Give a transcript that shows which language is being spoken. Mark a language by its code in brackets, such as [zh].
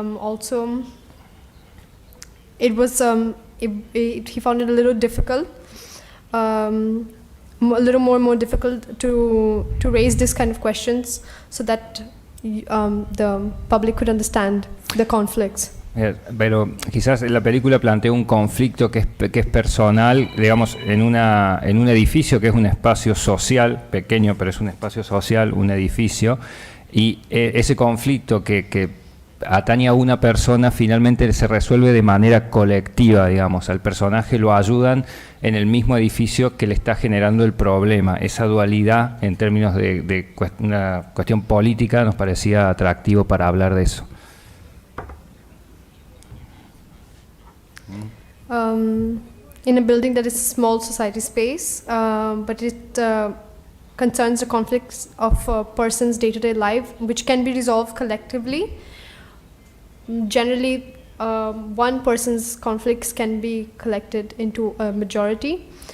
[en] Also, it was he found it a little difficult, a little more difficult to raise this kind of questions so that the public could understand the conflicts. [es] Pero quizás la película plantea un conflicto que es personal, digamos, en un edificio que es un espacio social, pequeño, pero es un espacio social, un edificio, y ese conflicto que atañe a una persona finalmente se resuelve de manera colectiva, digamos. Al personaje lo ayudan en el mismo edificio que le está generando el problema. Esa dualidad en términos de una cuestión política nos parecía atractivo para hablar de eso. [en] In a building that is a small society space, but it concerns the conflicts of a person's day-to-day life, which can be resolved collectively. Generally, one person's conflicts can be collected into a majority.